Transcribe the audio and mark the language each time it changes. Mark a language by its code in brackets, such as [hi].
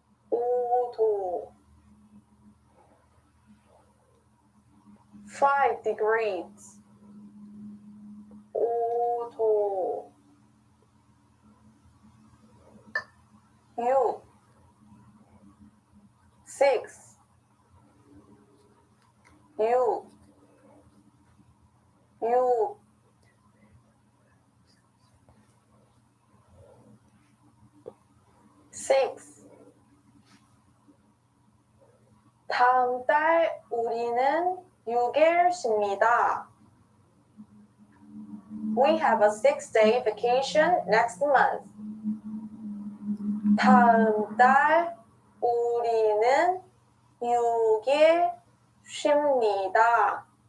[ko] 5도 [en] 5 degrees [ko] 5도 6 6 6 6 6 다음 달 우리는 6일 쉽니다. [en] We have a 6-day vacation next month. [ko] 다음 달 우리는 6일 쉽니다.